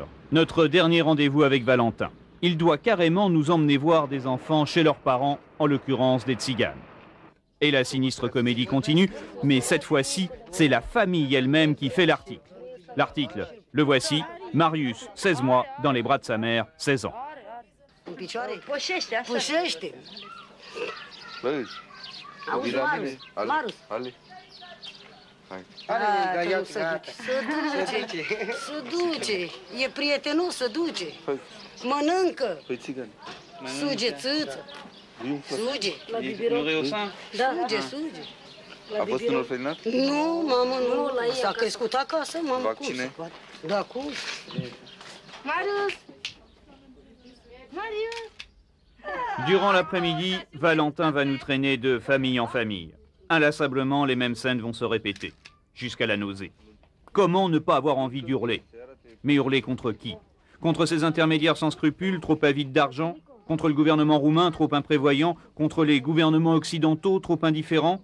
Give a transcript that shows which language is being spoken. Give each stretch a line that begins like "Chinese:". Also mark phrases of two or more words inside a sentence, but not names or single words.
French: Notre dernier rendez-vous avec Valentin. Il doit carrément nous emmener voir des enfants chez leurs parents, en l'occurrence des tziganes. Et la sinistre comédie continue, mais cette fois-ci, c'est la famille elle-même qui fait l'article. L'article, le voici, Marius, 16 mois, dans les bras de sa mère, 16 ans.
Romanian: Auzi, Marus, hai. Să duce, e prietenul, să duce. Mănâncă. Suge țâță. Suge. Suge. A fost în orfelinat? Nu, mamă, nu. S-a crescut acasă, mamă. Vaccine? Da, cum? Marius! Marius!
French: Durant l'après-midi, Valentin va nous traîner de famille en famille. Inlassablement, les mêmes scènes vont se répéter, jusqu'à la nausée. Comment ne pas avoir envie d'hurler? Mais hurler contre qui? Contre ces intermédiaires sans scrupules, trop avides d'argent? Contre le gouvernement roumain, trop imprévoyant? Contre les gouvernements occidentaux, trop indifférents?